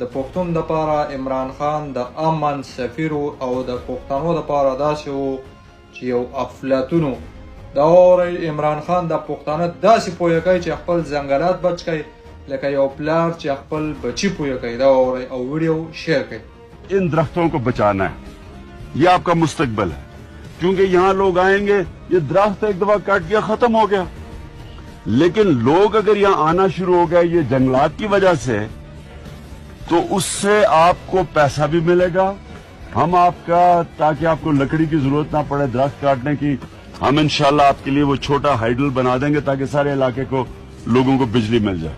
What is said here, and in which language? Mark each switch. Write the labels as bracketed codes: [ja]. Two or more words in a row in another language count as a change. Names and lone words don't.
[ps] د پښتون دپاره عمران خان د امن سفیر او د پښتنو دپاره داسې و چې یو افلاطون و. دا واورئ، عمران خان د پښتانه داسې پویه کوي چې خپل ځنګلات بچ کوي لکه یو پلار چې خپل بچی پویه کوي. دا واورئ او ویډیو شیئر کړئ. [ur] ان درختوں کو بچانا ہے، یہ آپ کا مستقبل ہے، کیونکہ یہاں لوگ آئیں گے، یہ درخت ایک دفعہ کٹ گیا ختم ہو گیا، لیکن لوگ اگر یہاں آنا شروع ہو گئے یہ جنگلات کی وجہ سے، تو اس سے آپ کو پیسہ بھی ملے گا، ہم آپ کا، تاکہ آپ کو لکڑی کی ضرورت نہ پڑے درخت کاٹنے کی، ہم انشاءاللہ آپ کے لیے وہ چھوٹا ہائیڈل بنا دیں گے تاکہ سارے علاقے کو لوگوں کو بجلی مل جائے.